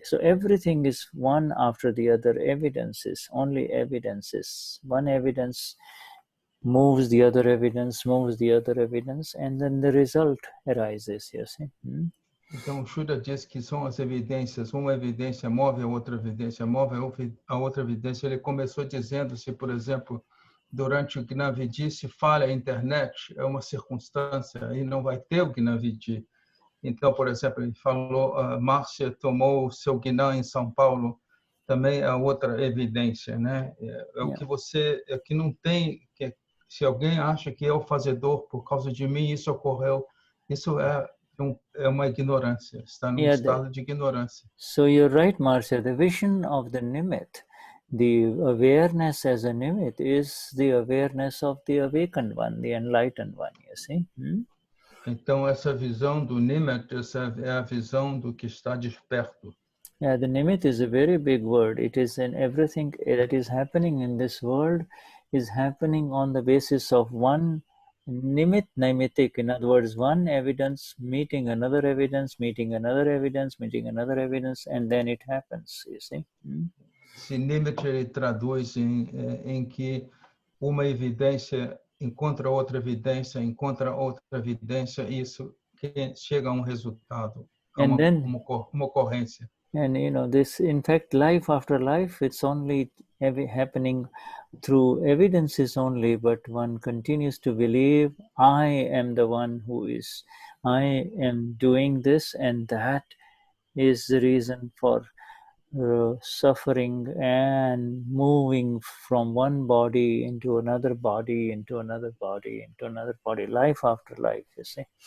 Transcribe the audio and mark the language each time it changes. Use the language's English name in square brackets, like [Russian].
[English] So everything is one after the other, evidences, only evidences. One evidence moves the other evidence, moves the other evidence, and then the result arises, you see. [Portuguese] Então, Shuddha diz que são as evidências, uma evidência move a outra evidência, move a outra evidência. Ele começou dizendo, se, por exemplo, durante o Gnan Vidhi se falha a internet, é uma circunstância, e não vai ter o Gnan Vidhi. Então, por exemplo, ele falou, a Márcia tomou o seu Gnan em São Paulo, também é outra evidência, né? É o que você, é que não tem, que se alguém acha que é o fazedor por causa de mim, isso ocorreu, isso é uma ignorância, está num estado de ignorância. [English] So you're right, Marcia. The vision of the Nimit, the awareness as a Nimit, is the awareness of the awakened one, the enlightened one, you see. [Portuguese] Então, essa visão do Nimit é a visão do que está desperto. [English] Yeah, the Nimit is a very big word. It is in everything that is happening in this world is happening on the basis of one Nimit Naimitik, in other words, one evidence meeting another evidence, meeting another evidence, meeting another evidence, and then it happens, you see. [Portuguese] Se Nimit ele traduz em que uma evidência encontra outra evidência, e isso chega a resultado, a uma ocorrência. [English] And this, in fact, life after life, it's only happening through evidences only, but one continues to believe, I am the one I am doing this, and that is the reason for suffering and moving from one body into another body, into another body, into another body, life after life, you see.